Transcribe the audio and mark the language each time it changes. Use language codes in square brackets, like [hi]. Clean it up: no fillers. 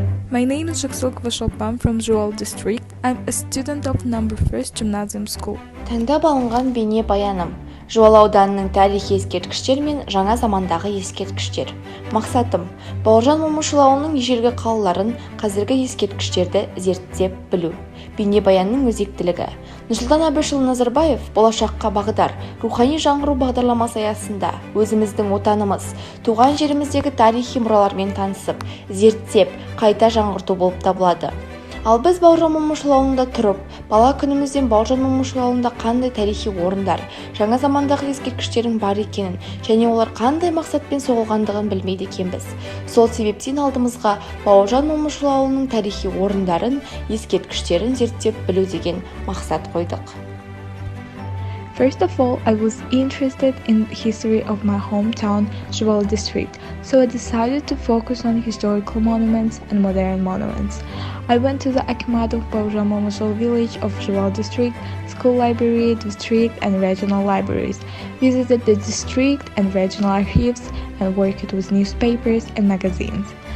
[en] My name is Жаксылкова Шолпан from Жуалы district. I'm a student of number 1st gymnasium school. [kk] Таңдап алынған бейне баяным. Жуалы ауданының тарихи ескерткіштер мен жаңа замандағы ескерткіштер. Мақсатым – Бауыржан Момышұлы ауылының ежелгі қалаларын, қазіргі ескерткіштерді зерттеп білу. Бейне баянның өзектілігі. Нұрсұлтан Әбішұлы Назарбаев болашаққа бағдар, рухани жаңғыру бағдарламасы аясында өзіміздің отанымыз, туған жеріміздегі тарихи мұралармен танысып, зерттеп, қайта жаңғырту болып табылады. Ал біз Бауыржан Момышұлы ауылында тұрып, бала күнімізден Бауыржан Момышұлы ауылында қандай тарихи орындар, жаңа замандағы ескерткіштердің бар екенін, және олар қандай мақсатпен соғылғандығын білмейді екенбіз. Сол себептен алдымызға Бауыржан Момышұлы ауылының тарихи орындарын, ескерткіштерін зерттеп білу деген мақсат қойдық. [en] First of all, I was interested in the history of my hometown, Жуалы district, so I decided to focus on historical monuments and modern monuments. I went to the Акимат of Бауыржан Момышұлы village of Жуалы district, school library, district and regional libraries, visited the district and regional archives, and worked with newspapers and magazines.